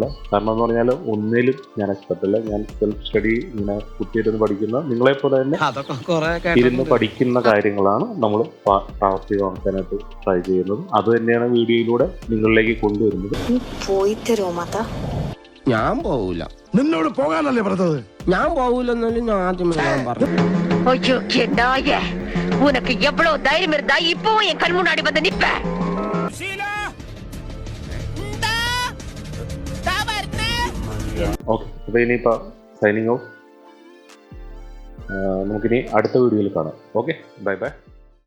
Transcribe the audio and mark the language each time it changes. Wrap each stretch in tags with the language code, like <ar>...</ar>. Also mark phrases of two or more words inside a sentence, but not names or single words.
<ml>കാരണം എന്ന് പറഞ്ഞാൽ ഒന്നിലും ഞാൻ എക്സ്പെർട്ട് അല്ല. ഞാൻ</ml> <en>self study</en> <ml>ഇങ്ങനെ കുത്തിയിരുന്ന് പഠിക്കുന്ന, നിങ്ങളെപ്പോലെ തന്നെ ഇരുന്ന് പഠിക്കുന്ന കാര്യങ്ങളാണ് നമ്മൾ പ്രാവർത്തികമാക്കാനായിട്ട് ട്രൈ ചെയ്യുന്നത്. അത് തന്നെയാണ് വീഡിയോയിലൂടെ നിങ്ങളിലേക്ക് കൊണ്ടുവരുന്നത്. ഞാൻ പോവൂല. നിന്നോട് പോകാനല്ലേ പറഞ്ഞത്? ഞാൻ പോവൂലെന്നാലും ഞാൻ ആദ്യമേ ഞാൻ പറഞ്ഞു.</ml> <ta>உனக்கு எவ்வளவு தைரியம் இருந்தா இப்போ என் கண் முன்னாடி வந்து நிப்ப.</ta> <ml>ഓക്കെ, അപ്പോൾ ഇനിയിപ്പോൾ</ml> <en>signing out.</en> <ml>നമുക്കിനി അടുത്ത വീഡിയോയിൽ കാണാം. ഓക്കെ,</ml> <en>bye bye.</en>